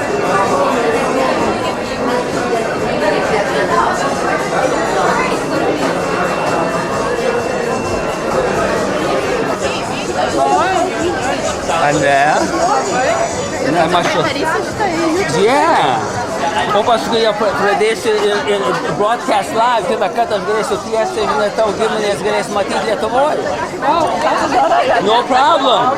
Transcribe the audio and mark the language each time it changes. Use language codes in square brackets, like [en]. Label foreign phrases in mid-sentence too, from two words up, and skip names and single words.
[en] And there. And I must. Yeah. [lt] O paskui jie pradėsiu ir [en] broadcast live, [lt] kitą kartą aš galėsiu tiesiai, žinai, tavo giminės galės matyti Lietuvoje. [en] No problem.